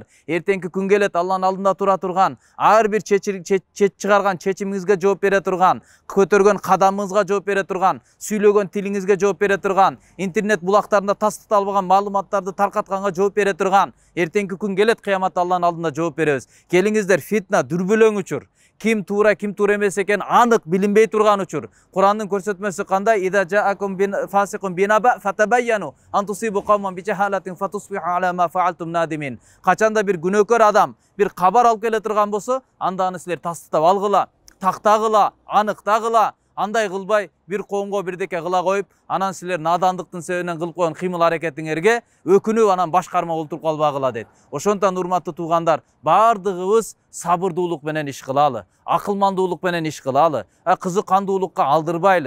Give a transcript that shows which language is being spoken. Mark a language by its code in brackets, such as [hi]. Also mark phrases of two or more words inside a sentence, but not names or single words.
[ky] Эртеңки күн келет, Алланын алдында тура турган, ар бир чыгарган чечимиңизге жооп бере турган, көтөргөн кадамыңызга жооп бере турган, сүйлөгөн тилиңизге жооп бере турган, интернет булактарында тастыкталбаган маалыматтарды таркатканга жооп бере турган. Эртеңки күн келет, кыяматта Алланын алдында жооп беребиз. Келиңиздер, фитна, дүрбөлөң учур. Ким туура эмес экен анык билинбей турган учур. Курандын көрсөтмөсү кандай? [ar] إذا جاءكم فاسق بنبإ فتبينوا أن تصيبوا قوما بجهالة فتصبحوا على ما فعلتم نادمين. [ky] Качанда бир күнөөкөр адам бир кабар алып келе турган болсо, анда аны силер тастыктап алгыла, тактагыла, аныктагыла. Андай кылбай бир коомго бирдеке кыла коюп, анан силер надандыктын себебинен кылып койгон кыймыл аракетиңерге өкүнүп анан башкарма олтуруп калбагыла дейт. Ошондон урматтуу туугандар, баардыгыбыз сабырдуулук менен иш кылалы, акылмандуулук менен иш кылалы, кызыккандуулукка алдырбайлы.